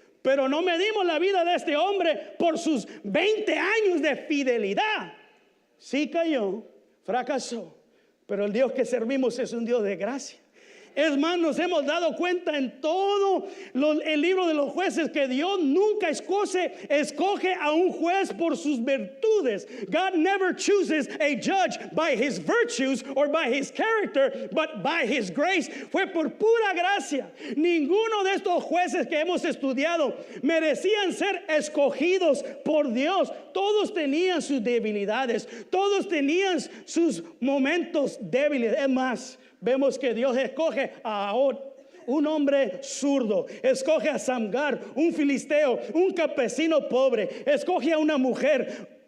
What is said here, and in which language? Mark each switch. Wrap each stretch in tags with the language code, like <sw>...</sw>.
<es>Pero no medimos la vida de este hombre por sus 20 años de fidelidad. Sí cayó, fracasó, pero el Dios que servimos es un Dios de gracia. Es más, nos hemos dado cuenta en todo el libro de los jueces que Dios nunca escoge a un juez por sus virtudes.</es> <en>God never chooses a judge by his virtues or by his character, but by his grace.</en> <es>Fue por pura gracia. Ninguno de estos jueces que hemos estudiado merecían ser escogidos por Dios. Todos tenían sus debilidades, todos tenían sus momentos débiles. Es más, vemos que Dios escoge a Ahod, un hombre zurdo, escoge a Samgar, un filisteo, un campesino pobre, escoge a una mujer</es>